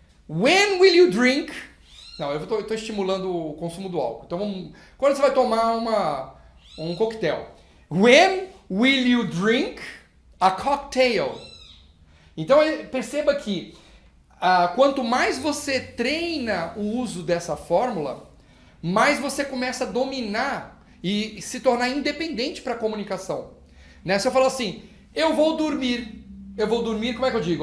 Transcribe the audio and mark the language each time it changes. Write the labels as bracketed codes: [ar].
[en] When will you drink? [pt] Não, eu estou estimulando o consumo do álcool. Então, quando você vai tomar um coquetel? [en] When will you drink a cocktail? [pt] Então perceba que quanto mais você treina o uso dessa fórmula, mais você começa a dominar e se tornar independente para a comunicação. Né? Se eu falar assim, eu vou dormir, como é que eu digo?